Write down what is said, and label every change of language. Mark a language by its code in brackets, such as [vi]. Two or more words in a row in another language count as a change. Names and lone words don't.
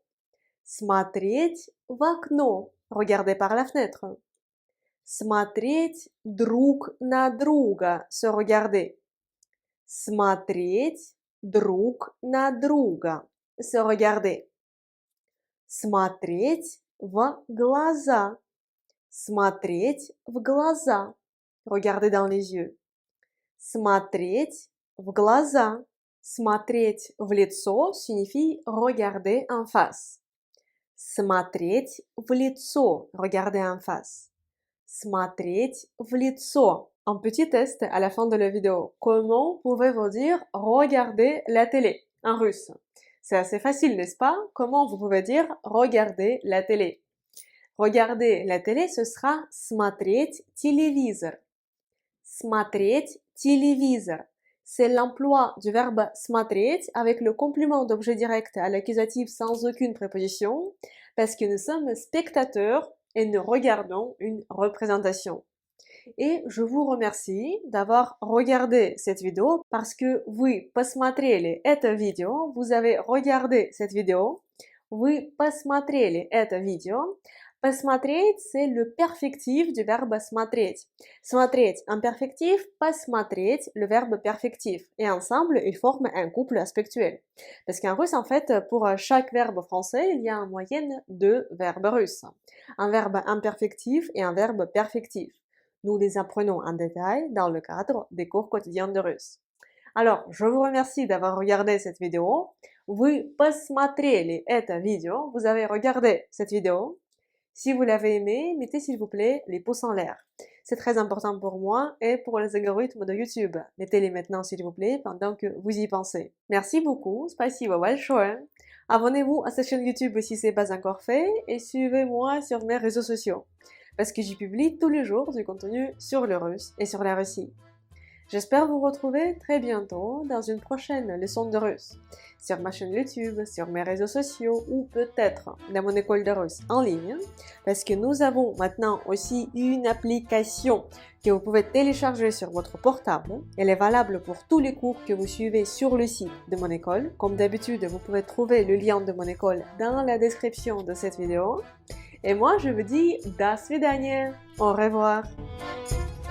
[ru] Смотреть в окно. [fr] Regarder par la fenêtre. [ru] Смотреть друг на друга. [fr] Se regarder. [ru] Смотреть друг на друга. [fr] Se regarder. [ru] Смотреть в глаза. Смотреть в глаза. [fr] Regarder dans les yeux. [ru] Смотреть в глаза. Смотреть в лицо [fr] signifie regarder en face. [ru] Смотреть в лицо. [fr] Regarder en face. [ru] Смотреть в лицо. [fr] Un petit test à la fin de la vidéo. Comment pouvez-vous dire regarder la télé en russe? C'est assez facile, n'est-ce pas? Comment vous pouvez dire regarder la télé? Regarder la télé, ce sera [ru] смотреть телевизор. Смотреть телевизор. [fr] C'est l'emploi du verbe смотреть avec le complément d'objet direct à l'accusatif sans aucune préposition parce que nous sommes spectateurs et nous regardons une représentation. Et je vous remercie d'avoir regardé cette vidéo parce que [ru] вы посмотрели это видео, [fr] vous avez regardé cette vidéo, [ru] вы посмотрели это видео. Посмотреть, [fr] c'est le perfectif du verbe смотреть. [ru] Смотреть, [fr] un perfectif, посмотреть, le verbe perfectif. Et ensemble, ils forment un couple aspectuel. Parce qu'en russe, en fait, pour chaque verbe français, il y a en moyenne 2 verbes russes. Un verbe imperfectif et un verbe perfectif. Nous les apprenons en détail dans le cadre des cours quotidiens de russe. Alors, je vous remercie d'avoir regardé cette vidéo. [ru] Вы посмотрели это видео. [fr] Vous avez regardé cette vidéo. Si vous l'avez aimé, mettez s'il vous plaît les pouces en l'air. C'est très important pour moi et pour les algorithmes de YouTube. Mettez-les maintenant s'il vous plaît pendant que vous y pensez. Merci beaucoup, [ru] спасибо большое. [fr] Abonnez-vous à cette chaîne YouTube si ce n'est pas encore fait et suivez-moi sur mes réseaux sociaux parce que j'y publie tous les jours du contenu sur le russe et sur la Russie. J'espère vous retrouver très bientôt dans une prochaine leçon de russe, sur ma chaîne YouTube, sur mes réseaux sociaux ou peut-être dans mon école de russe en ligne, parce que nous avons maintenant aussi une application que vous pouvez télécharger sur votre portable. Elle est valable pour tous les cours que vous suivez sur le site de mon école. Comme d'habitude, vous pouvez trouver le lien de mon école dans la description de cette vidéo. Et moi, je vous dis [ru] до свидания, [fr] au revoir.